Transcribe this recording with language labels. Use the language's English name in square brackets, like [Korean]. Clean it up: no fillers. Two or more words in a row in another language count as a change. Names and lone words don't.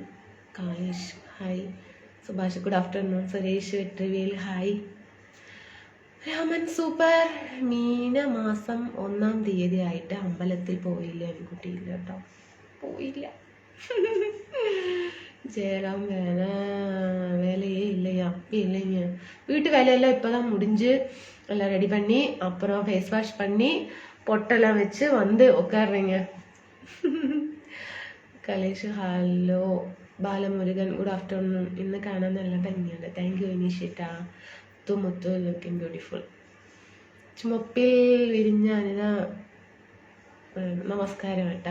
[Malayalam] കായേഷ് ഹായ്. സുഭാഷ് [English] good afternoon. [Malayalam] സുരേഷ് വെട്രിവേൽ ഹായ്. രാമൻ സൂപ്പർ. മീനമാസം 1-ാം തീയതി ആയിട്ട് അമ്പലത്തിൽ പോയില്ല. കുട്ടിയില്ല കേട്ടോ, പോയില്ല. ജയറാം [Tamil] வேலையே இல்லையா? இல்லைங்க. வீட்டு வேலையெல்லாம் இப்போதான் முடிஞ்சு எல்லாம் ரெடி பண்ணி அப்புறம் ஃபேஸ் வாஷ் பண்ணி பொட்டெல்லாம் வச்சு வந்து உட்காடுறீங்க. [Malayalam] കലേഷ് ഹലോ. ബാലമുരുകൻ [English] good afternoon. [Malayalam] ഇന്ന് കാണാൻ നല്ല ഭംഗിയുണ്ട്. [English] thank you [Malayalam] ഇനീഷേട്ടാ. മുത്തു [English] looking beautiful. [Malayalam] ചുമപ്പിൽ വിരിഞ്ഞ അനിത നമസ്കാരം ഏട്ടാ.